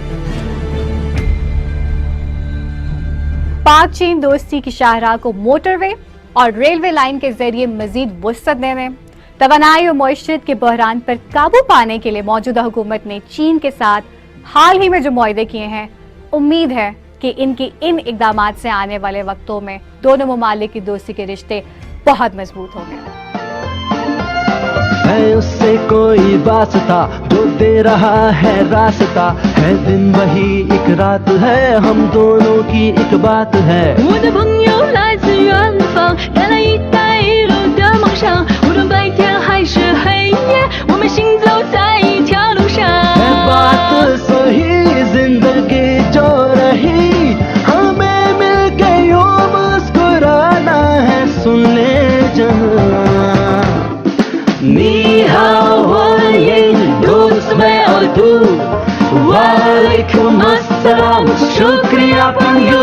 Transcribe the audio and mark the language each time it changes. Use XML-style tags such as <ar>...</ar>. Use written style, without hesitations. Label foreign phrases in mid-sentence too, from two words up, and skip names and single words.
<ur>پاک چین دوستی کی شاہراہ کو موٹروے اور ریلوے لائن کے ذریعے مزید وسعت دینے، توانائی اور معیشت کے بحران پر قابو پانے کے لیے موجودہ حکومت نے چین کے ساتھ حال ہی میں جو معاہدے کیے ہیں، امید ہے کہ ان کی ان اقدامات سے آنے والے وقتوں میں دونوں ممالک کی دوستی کے رشتے بہت مضبوط ہوں گے. ہے اس سے کوئی واسطہ جو دے رہا ہے راستہ، ہے دن وہی ایک رات ہے، ہم دونوں کی ایک بات ہے.</ur> <zh>我的朋友来自远方，带来一带一路的梦想，无论白天还是黑夜，我们行走在一条路上。</zh> <ur>ہے بات صحیح زندگی جو رہی، ہمیں مل کے یوں مسکرانا ہے، سن لے جہاں.</ur> <zh>你好</zh> <ur>والیکم دوست میں اور تو,</ur> <ar>وعليكم السلام</ar> <ur>شکریہ پنگو.</ur>